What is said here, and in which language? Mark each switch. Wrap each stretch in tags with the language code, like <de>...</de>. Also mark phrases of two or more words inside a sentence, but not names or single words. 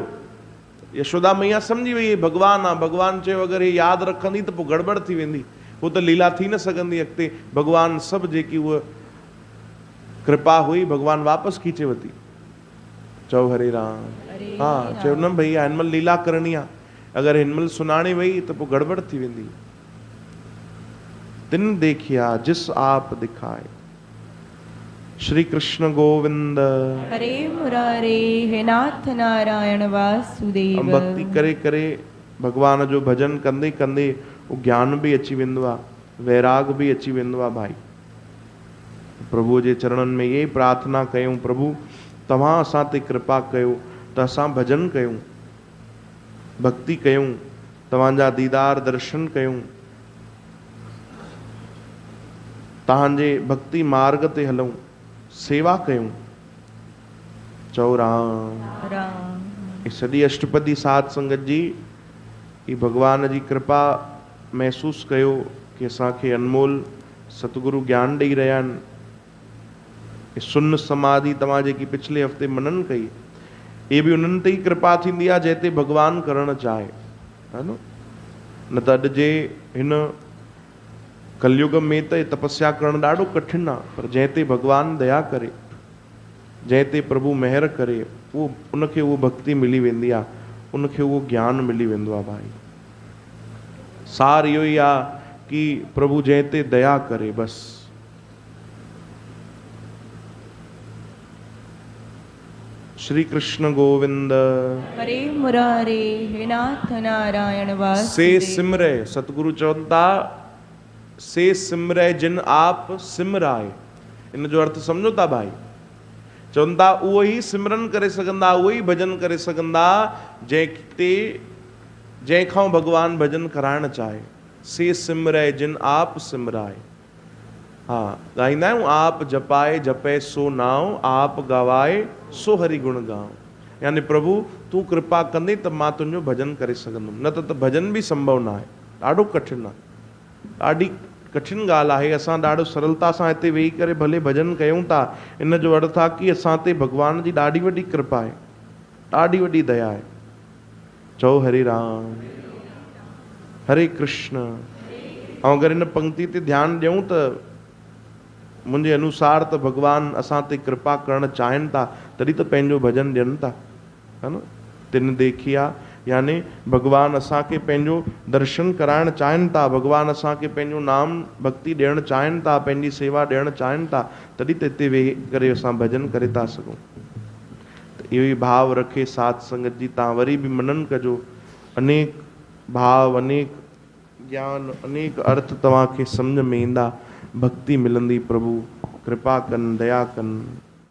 <sd>यशोदा मैया सम्झी वई हे भगवान आहे। भगवान चयो अगरि हे यादि रखंदी त पोइ गड़बड़ थी वेंदी, उहो त लीला थी न सघंदी अॻिते। भगवान सभु जेकी उहा कृपा हुई भगवान वापसि खींचे वरिती। चओ हरे राम। हाँ चयो न भैया हिन महिल लीला करणी आहे, अगरि हिन महिल सुञाणे वई त पोइ गड़बड़ थी वेंदी।</sd> <pa>तिन देखिया जिस आप दिखाए।</pa> <sa>श्री कृष्ण गोविंद हरे मुरारे, हे नाथ नारायण वासुदेव।</sa> <sd>भक्ति करे करे भगवान जो भजन कंदे कंदे वो ज्ञान भी अची वेंदो आहे, वैराग भी अची वेंदो आहे। भाई प्रभु जे चरणनि में ये प्रार्थना कयूं, प्रभु तव्हां असां ते कृपा कयो त असां भजन कयूं, भक्ति कयूं, तव्हांजा दीदार दर्शन कयूं, तव्हांजे भक्ति मार्ग ते हलूं, सेवा कयूं। चओ राम। राम। सॼी अष्टपदी साध संगत जी कि भगवान जी कृपा महसूस कयो कि असांखे अनमोल सतगुरु ज्ञान ॾेई रहिया आहिनि। कि सुन समाधि तव्हां जेकी पिछले हफ़्ते मनन कई, ये भी उन्हनि ते ई कृपा थींदी आहे जंहिं ते भगवान करणु चाहे, है न त अॼु जे हिन कलयुग में त तपस्या करणु ॾाढो कठिन आहे, पर जंहिं ते भगवान दया करे, जंहिं ते प्रभु महर करे, उहो उनखे उहो भक्ति मिली वेंदी आहे, उनखे उहो ज्ञान मिली वेंदो आहे। भाई सार इहो ई आहे कि प्रभु जंहिं ते दया करे बस।</sd> <sa>श्री कृष्ण गोविंद हरे मुरारे हे नाथ नारायण से वासुदेव।</sa> <sd>सिमरे, सतगुरु चवनि था</sd> <pa>से सिमरे जिन आप सिमराए।</pa> <sd>इन जो अर्थ समझो था भाई? चवनि था उहो ई सिमरन करे सघंदा, उहो ई भजन करे सघंदा जंहिंखां भगवान भजन कराइण चाहे।</sd> <pa>से सिमरे जिन आप सिमराए।</pa> <sd>हाँ, ॻाईंदा आहियूं,</sd> <pa>आप जपाए जपे सो नाम, आप गवाए सो हरि गुण गाओ।</pa> <sd>यानी प्रभु तूं कृपा कंदे त मां तुंहिंजो भजन करे सघंदुमि, न त भजन बि संभव न आहे। ॾाढो कठिन आहे, ॾाढी कठिन ॻाल्हि आहे। असां ॾाढो सरलता सां हिते वेही करे भले भजन कयूं था, इन जो अर्थ आहे कि असां ते भगवान जी ॾाढी वॾी कृपा आहे, ॾाढी वॾी दया आहे। चओ हरे राम हरे कृष्ण। ऐं अगरि हिन पंक्ति ते ध्यानु ॾियूं त मुंहिंजे अनुसार त भगवान असां ते कृपा करणु चाहिनि था, तॾहिं त पंहिंजो भजन ॾियनि था, है न। तिन देखिया, यानी भगवान असांखे पंहिंजो दर्शन कराइणु चाहिनि था, भगवान असांखे पंहिंजो नाम भक्ति ॾियणु चाहिनि था, पंहिंजी सेवा ॾियणु चाहिनि था, तॾहिं त हिते वेही करे असां भजन करे था सघूं। त इहो ई भाव रखे साध संगत जी तव्हां वरी बि मनन कजो। अनेक भाव, अनेक ज्ञान, अनेक अर्थ तव्हांखे सम्झ में ईंदा, भक्ति मिलंदी। प्रभु कृपा कनि, दया कनि।</sd>